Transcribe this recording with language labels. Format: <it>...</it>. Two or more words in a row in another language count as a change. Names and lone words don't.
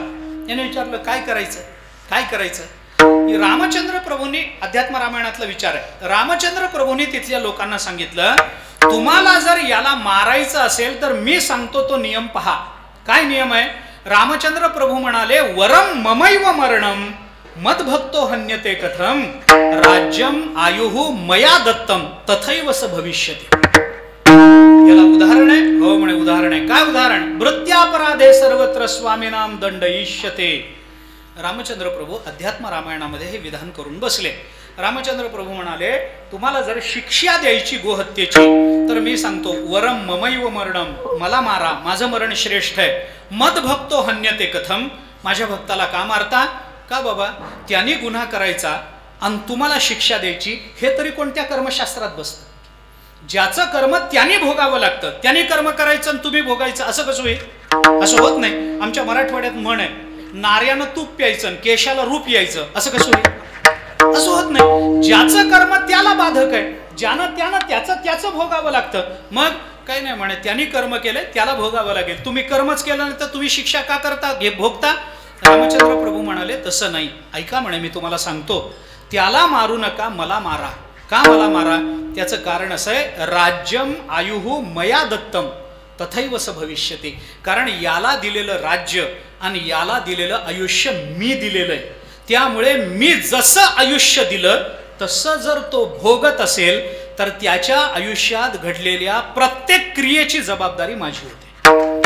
<mr>याने विचारलं, काय करायचं, काय करायचं? रामचंद्र प्रभूंनी, अध्यात्म रामायणातला विचार आहे, रामचंद्र प्रभूंनी तिथल्या लोकांना सांगितलं, तुम्हाला जर याला मारायचं असेल तर मी सांगतो तो नियम पहा. काय नियम आहे? रामचंद्र प्रभू म्हणाले,</mr> <sa>वरम ममैव मरणम मद्भक्तो हन्यते कथम राज्यम आयुः मया दत्तम तथैव स भविष्यति.</sa> <mr>याला उदाहरण आहे? हो म्हणे उदाहरण आहे. काय उदाहरण?</mr> <sa>वृत्यापराधे सर्वत्र स्वामीनाम दंडयिष्यते.</sa> <mr>रामचंद्र प्रभू अध्यात्म रामायणामध्ये हे विधान करून बसले. रामचंद्र प्रभू म्हणाले, तुम्हाला जर शिक्षा द्यायची गोहत्येची तर मी सांगतो,</mr> <sa>वरम ममैव मरणम,</sa> <mr>मला मारा, माझं मरण श्रेष्ठ आहे.</mr> <sa>मद्भक्तो हन्यते कथम,</sa> <mr>माझ्या भक्ताला का मारता? का बाबा, त्याने गुन्हा करायचा आणि तुम्हाला शिक्षा द्यायची, हे तरी कोणत्या कर्मशास्त्रात बसतं? ज्याचं कर्म त्याने भोगावं लागतं, त्याने कर्म करायचं आणि तुम्ही भोगायचं, असं कसं होईल? असं होत नाही. आमच्या मराठवाड्यात म्हण आहे, नार्यानं तूप प्यायचं केशाला रूप यायचं, असं कसं होईल? असं होत नाही. ज्याचं कर्म त्याला बाधक आहे, ज्यानं त्यानं त्याचं भोगावं लागतं. मग काही नाही म्हणे, त्यांनी कर्म केलंय त्याला भोगावं लागेल. तुम्ही कर्मच केलं नाही तर तुम्ही शिक्षा का करता, भोगता? रामचंद्र प्रभू म्हणाले तसं नाही. ऐका म्हणे, मी तुम्हाला सांगतो, त्याला मारू नका, मला मारा. का मला मारा? त्याचं कारण असं आहे,</mr> <sa>राज्यम आयुहु मया दत्तम तथैव स भविष्यति.</sa> <mr>कारण याला दिलेलं राज्य आणि याला दिलेलं आयुष्य मी दिलेलं आहे. त्यामुळे मी जसं आयुष्य दिलं तसं जर तो भोगत असेल तर त्याच्या आयुष्यात घडलेल्या प्रत्येक क्रियेची जबाबदारी माझी होते.</mr>